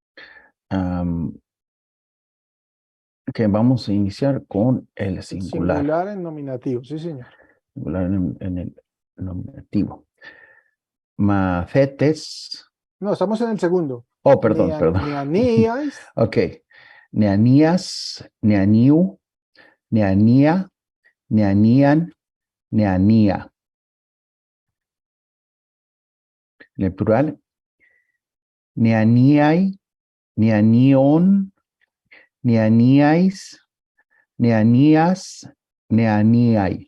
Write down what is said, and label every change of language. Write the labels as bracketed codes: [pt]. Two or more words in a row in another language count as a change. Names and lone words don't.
[es] Que vamos a iniciar con el singular. Singular en nominativo, sí, señor. Singular en el nominativo. Mafetes. No, estamos en el segundo. Oh, perdón, perdón. Neanías, Ok. [el] Neanías, neaniu, neanía, neanían, neanía. [es] En el plural, [el] neaníai, neanión, neaníais, neanías, neaníai.